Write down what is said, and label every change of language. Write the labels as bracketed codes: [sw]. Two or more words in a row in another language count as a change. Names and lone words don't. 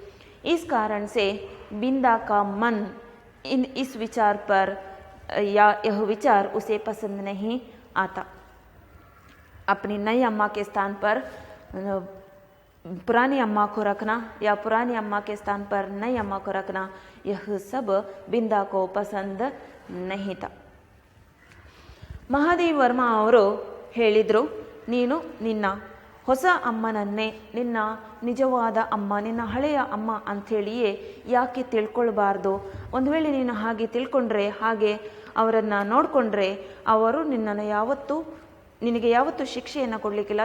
[hi] इस कारण से बिंदा का मन इस विचार पर, या यह विचार उसे पसंद नहीं आता. अपनी नई अम्मा के स्थान पर पुरानी अम्मा को रखना या पुरानी अम्मा के स्थान पर नई अम्मा को रखना, यह सब बिंदा को पसंद नहीं था. [kn] ಮಹಾದೇವ್ ವರ್ಮಾ ಅವರು ಹೇಳಿದರು, ನೀನು ನಿನ್ನ ಹೊಸ ಅಮ್ಮನನ್ನೇ ನಿನ್ನ ನಿಜವಾದ ಅಮ್ಮ, ನಿನ್ನ ಹಳೆಯ ಅಮ್ಮ ಅಂಥೇಳಿಯೇ ಯಾಕೆ ತಿಳ್ಕೊಳ್ಬಾರ್ದು? ಒಂದು ವೇಳೆ ನೀನು ಹಾಗೆ ತಿಳ್ಕೊಂಡ್ರೆ, ಹಾಗೆ ಅವರನ್ನು ನೋಡಿಕೊಂಡ್ರೆ, ಅವರು ನಿನಗೆ ಯಾವತ್ತೂ ಶಿಕ್ಷೆಯನ್ನು ಕೊಡಲಿಕ್ಕಿಲ್ಲ.